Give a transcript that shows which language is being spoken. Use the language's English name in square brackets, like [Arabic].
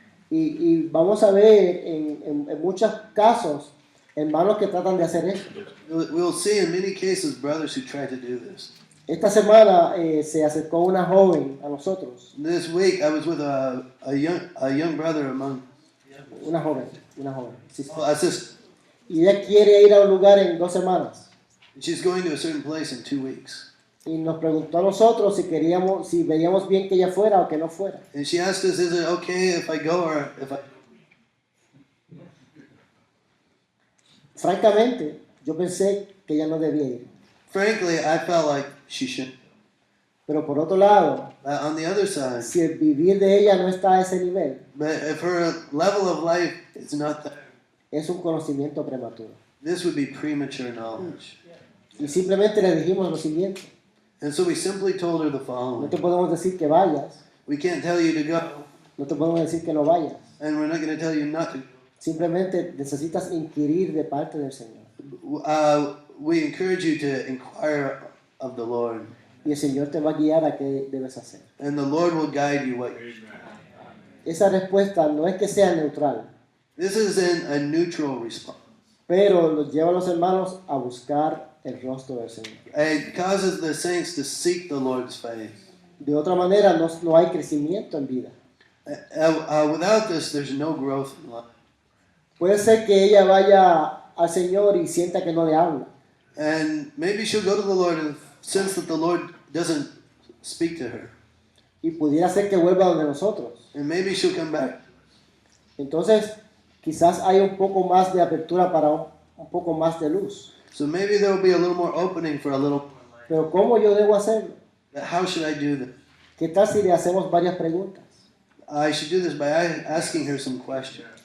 [Spanish] Y vamos a ver en muchos casos hermanos que tratan de hacer eso. [English] We'll see in many cases brothers who try to do this. [Spanish] Esta semana se acercó una joven a nosotros, [English] This week I was with a young brother among [Spanish] una joven, sí, sí. [English] a sister. [Spanish] Y ella quiere ir a un lugar en 2 semanas. [English] She's going to a certain place in 2 weeks. [Spanish] Y nos preguntó a nosotros si veíamos bien que ella fuera o que no fuera. [English] And she asked us, is it okay if I go or if I... [Spanish] Francamente, yo pensé que ella no debía ir. [English] Frankly, I felt like she shouldn't. [Spanish] Pero por otro lado, [English] On the other side, [Spanish] si el vivir de ella no está a ese nivel, [English] but if her level of life is not there, [Spanish] es un conocimiento prematuro. [English] this would be premature knowledge. [Spanish] Y simplemente le dijimos lo siguiente: [English] And so we simply told her the [Spanish] no [English] following. [Spanish] te podemos decir que vayas, [English] We can't tell you to go, [Spanish] no te podemos decir que no vayas. [English] and we're not going to tell you not to. [Spanish] Simplemente necesitas inquirir de parte del Señor. [English] We encourage you to inquire of the Lord, [Spanish] Y el Señor te va a guiar a qué debes hacer. [English] and the Lord will guide you what. [Spanish] Esa respuesta no es que sea neutral, [English] This isn't a neutral response. [Spanish] pero los lleva a los hermanos a buscar el rostro del Señor. [English] It causes the saints to seek the Lord's face. [Spanish] De otra manera, no hay crecimiento en vida. [English] Without this, there's no growth in life. [Spanish] Puede ser que ella vaya al Señor y sienta que no le habla. [English] And maybe she'll go to the Lord and sense that the Lord doesn't speak to her. [Spanish] Y pudiera ser que vuelva donde nosotros. [English] And maybe she'll come back. [Spanish] Entonces, quizás hay un poco más de apertura para un poco más de luz. [English] So maybe there will be a little more opening for a little. [Spanish] Pero ¿cómo yo debo hacerlo? [English] How should I do this? [Spanish] ¿Qué tal si le hacemos varias preguntas? [English] I should do this by asking her some questions.